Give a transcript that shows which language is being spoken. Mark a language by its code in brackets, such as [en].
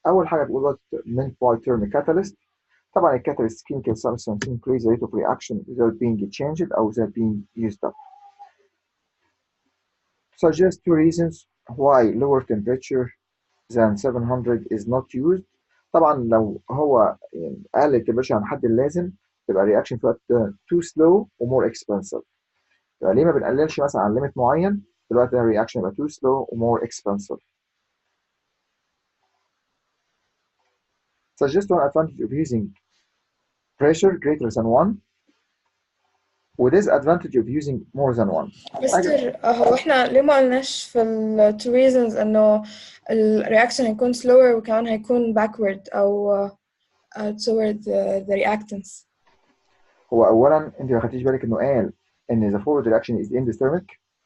[ar] أول حاجة بقول [en] what meant by term catalyst. طبعا الكاتاليست chemical substance increase the rate of reaction without being changed أو without being used up. Suggest two reasons why lower temperature than 700 is not used. [ar] طبعا لو هو قل التمبريتشر عن الحد اللازم تبقى الرياكشن في وقت [en] too slow [ar] ومور expensive. يبقى ليه ما بنقللش مثلا عن ليميت معين في الوقت ده الرياكشن يبقى too slow ومور expensive. [en] Suggest one advantage of using pressure greater than 1 disadvantage of using more than 1. [ar] مستر هو احنا ليه ما قلناش في ال two reasons انه الرياكشن هيكون slower وكمان هيكون backward او [en] toward the reactants. [ar] هو اولا انت ما خدتيش بالك انه قال ان [en] the forward reaction is endothermic.